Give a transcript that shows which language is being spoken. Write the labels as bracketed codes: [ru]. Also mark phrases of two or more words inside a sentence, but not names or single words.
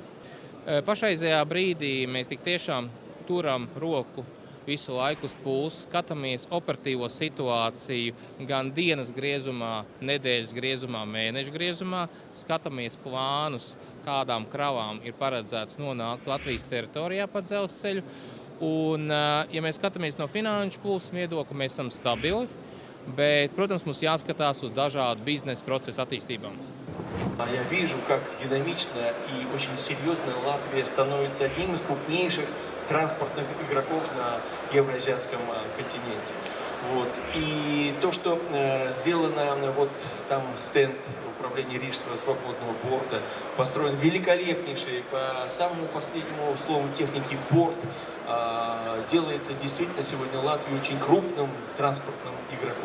[lv] Pašreizējā brīdī mēs tik tiešām turam roku visu laiku uz pulsa, skatāmies operatīvo situāciju gan dienas griezumā, nedēļas griezumā, mēneša griezumā, skatāmies plānus, kādām kravām ir paredzēts nonākt Latvijas teritorijā pa dzelzceļu. Un, ja mēs skatāmies no finanšu pulsa viedokļa, mēs esam stabili, bet, protams, mums jāskatās uz dažādu biznesa procesu attīstībām. [ru] Я вижу, как динамично и очень серьезно Латвия становится одним из крупнейших транспортных игроков на евроазиатском континенте. Вот. И то, что сделано, вот там стенд управления Рижского свободного порта, построен великолепнейший, по самому последнему слову техники порт, делает действительно сегодня Латвию очень крупным транспортным игроком.